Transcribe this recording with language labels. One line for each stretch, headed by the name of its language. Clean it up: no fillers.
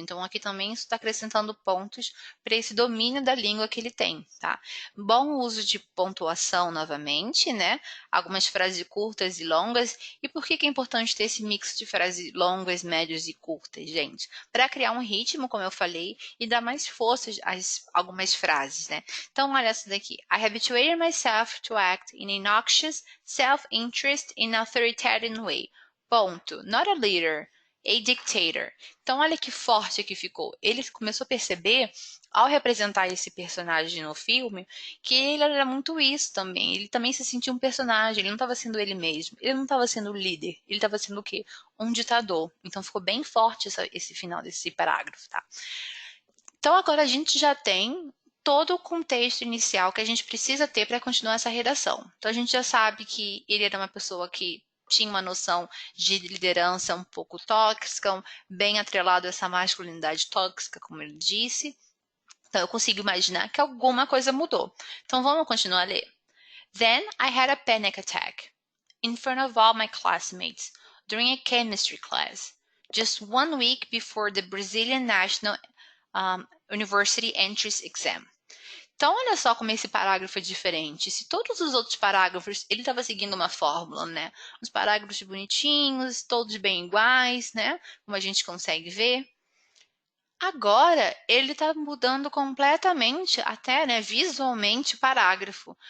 Portuguese: Então aqui também isso está acrescentando pontos para esse domínio da língua que ele tem, tá? Bom uso de pontuação novamente, né? Algumas frases curtas e longas. E por que é importante ter esse mix de frases longas, médias e curtas, gente? Para criar um ritmo, como eu falei, e dar mais força às algumas frases, né? Então, olha essa daqui.
English: I habituated myself to act in a noxious, self-interest in authoritarian way. Ponto. Not a leader, a dictator.
Portuguese: Então, olha que forte que ficou. Ele começou a perceber, ao representar esse personagem no filme, que ele era muito isso também. Ele também se sentia um personagem, ele não estava sendo ele mesmo. Ele não estava sendo o líder, ele estava sendo o quê? Um ditador. Então, ficou bem forte esse final desse parágrafo, tá? Então, agora a gente já tem todo o contexto inicial que a gente precisa ter para continuar essa redação. Então, a gente já sabe que ele era uma pessoa que tinha uma noção de liderança um pouco tóxica, bem atrelado a essa masculinidade tóxica, como ele disse. Então, eu consigo imaginar que alguma coisa mudou. Então, vamos continuar a ler.
English: Then I had a panic attack in front of all my classmates during a chemistry class, just 1 week before the Brazilian National University Entrance Exam.
Portuguese: Então, olha só como esse parágrafo é diferente. Se todos os outros parágrafos, ele estava seguindo uma fórmula, né? Os parágrafos bonitinhos, todos bem iguais, né? Como a gente consegue ver. Agora, ele está mudando completamente, até né, visualmente, o parágrafo.